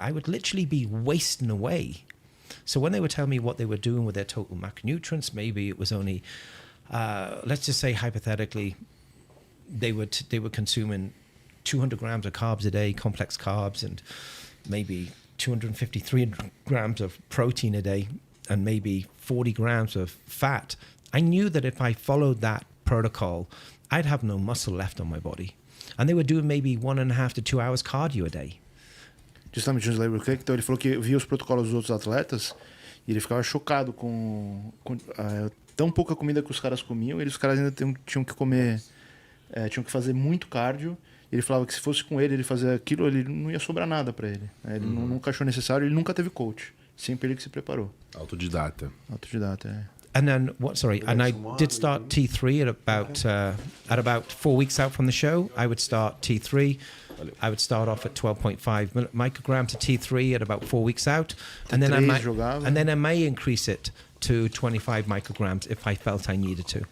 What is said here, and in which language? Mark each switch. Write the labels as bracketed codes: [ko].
[en] I would literally be wasting away. So when they would tell me what they were doing with their total macronutrients, maybe it was only, let's just say hypothetically, they were consuming 200 grams of carbs a day, complex carbs, and maybe 250, 300 grams of protein a day, and maybe 40 grams of fat. I knew that if I followed that protocol, I'd have no muscle left on my body. And they were doing maybe 1.5 to 2 hours cardio a day. [pt] Justamente o Slaver Cake, então ele falou que via os protocolos dos outros atletas e ele ficava chocado com tão pouca comida que os caras comiam, e os caras ainda tinham que comer, tinham que fazer muito cardio. Ele falava que se fosse com ele fazer aquilo, ele não ia sobrar nada para ele. Ele nunca achou necessário, ele nunca teve coach. Sempre ele que se preparou. Autodidata. Autodidata, [en] And then And I did start T3 at about 4 weeks out from the show. I would start T3. I would start off at 12.5 microgram to T3 at about 4 weeks out, and then I may increase it to 25 micrograms if I felt I needed to.